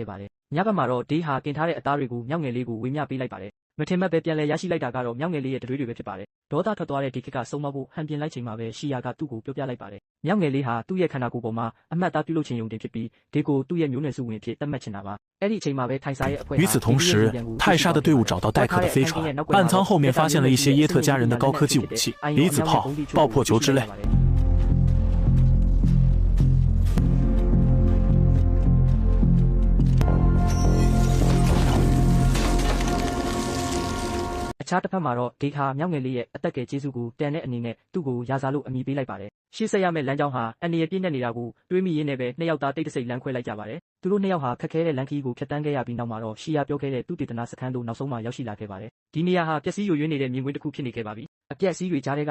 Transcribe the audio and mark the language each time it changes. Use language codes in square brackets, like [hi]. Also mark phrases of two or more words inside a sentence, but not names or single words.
[my] ပါတယ်။ညဘက်မှာတော့ဒေးဟာกินထားတဲ့အသားတွေကိုမြောက်ငယ်လေးကိုဝေမျှပေးလိုက်ပါတယ်။မထင်မှတ်ပဲပြန်လဲရရှိလိုက်တာကတော့မြောက်ငယ်လေးရဲ့တွေးတွေပဲဖြစ်ပါတယ်။ဒေါသထွက်သွားတဲ့ဒီခေတ်ကဆုံးမဖို့ဟန်ပြင်လိုက်ချိန်မှာပဲရှီယာကသူ့ကိုပြောပြလိုက်ပါတယ်။မြောက်ငယ်လေးဟာသူ့ရဲ့ခန္ဓာကိုယ်ပေါ်မှာအမှတ်အသားပြုလုပ်ခြင်းယုံတင်ဖြစ်ပြီးဒေးကိုသူ့ရဲ့မျိုးနွယ်စုဝင်ဖြစ်သတ်မှတ်ချင်တာပါ။အဲ့ဒီအချိန်မှာပဲထိုင်စာရဲ့အဖွဲ့ဟာ [zh] 与此同时，泰莎的队伍找到代克的飞船，岸舱后面发现了一些耶特家人的高科技武器，离子炮、爆破球之类。 [my] အခြားတစ်ဖက်မှာတော့ဒေးဟာမြောက်ငယ်လေးရဲ့အသက်ကယ်ကျေးဇူးကိုတန်တဲ့အနေနဲ့သူ့ကိုရာဇာလို့အမည်ပေးလိုက်ပါတယ်။ရှေ့ဆက်ရမယ့်လမ်းကြောင်းဟာအန္တရာယ်ပြည့်နေနေတာကိုတွေးမိရင်းနဲ့ပဲနှစ်ယောက်သားတိတ်တဆိတ်လမ်းခွဲလိုက်ကြပါတယ်။သူတို့နှစ်ယောက်ဟာခက်ခဲတဲ့လမ်းခီးကိုဖြတ်တန်းခဲ့ရပြီးနောက်မှာတော့ရှီယာပြောခဲ့တဲ့သူ့တေသနာစခန်းသို့နောက်ဆုံးမှရောက်ရှိလာခဲ့ပါတယ်။ဒီနေရာဟာပျက်စီးယိုယွင်းနေတဲ့မြင်ကွင်းတစ်ခုဖြစ်နေခဲ့ပါပြီ။အပျက်စီးတွေကြားထဲ